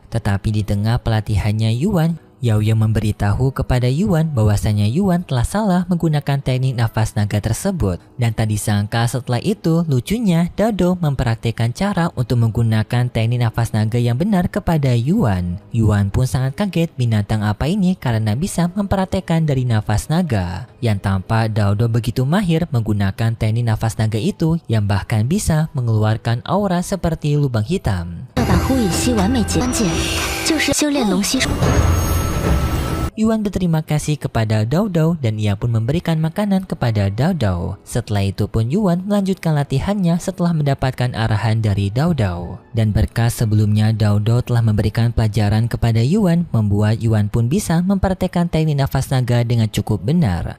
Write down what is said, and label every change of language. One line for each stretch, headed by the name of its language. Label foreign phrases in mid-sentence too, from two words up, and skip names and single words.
Indonesian: Tetapi di tengah pelatihannya Yuan, Yao Ye memberitahu kepada Yuan bahwasanya Yuan telah salah menggunakan teknik nafas naga tersebut, dan tak disangka setelah itu lucunya Dao mempraktikkan cara untuk menggunakan teknik nafas naga yang benar kepada Yuan. Yuan pun sangat kaget binatang apa ini karena bisa mempraktikkan dari nafas naga, yang tampak Dao begitu mahir menggunakan teknik nafas naga itu yang bahkan bisa mengeluarkan aura seperti lubang hitam.
Chinese: 要把呼羽吸完美结关键就是修炼龙息术。
Indonesian: Yuan berterima kasih kepada Dao dan ia pun memberikan makanan kepada Dao. Setelah itu pun Yuan melanjutkan latihannya setelah mendapatkan arahan dari Dao. Dan berkas sebelumnya Dao telah memberikan pelajaran kepada Yuan, membuat Yuan pun bisa mempraktekkan teknik nafas naga dengan cukup benar.